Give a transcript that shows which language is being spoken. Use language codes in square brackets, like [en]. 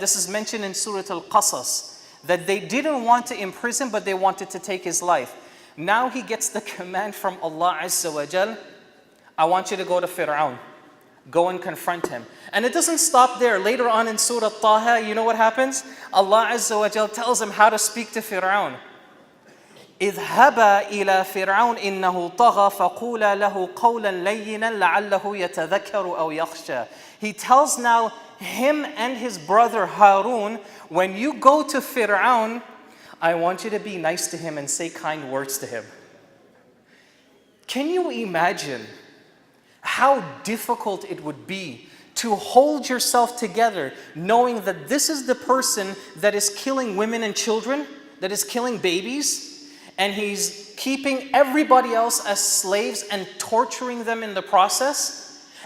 [en] This is mentioned in Surah Al-Qasas, that they didn't want to imprison, but they wanted to take his life. Now he gets the command from Allah Azza wa Jal, I want you to go to Fir'aun. Go and confront him. And it doesn't stop there. Later on in Surah Taha, you know what happens? Allah Azza wa Jal tells him how to speak to Fir'aun. [ar] اذهبا إلى فرعون إنه طغى فقولا له قولا لينا لعله يتذكر أو يخشى. [en] He tells now him and his brother Harun, when you go to Fir'aun, I want you to be nice to him and say kind words to him. Can you imagine how difficult it would be to hold yourself together knowing that this is the person that is killing women and children, that is killing babies, and he's keeping everybody else as slaves and torturing them in the process?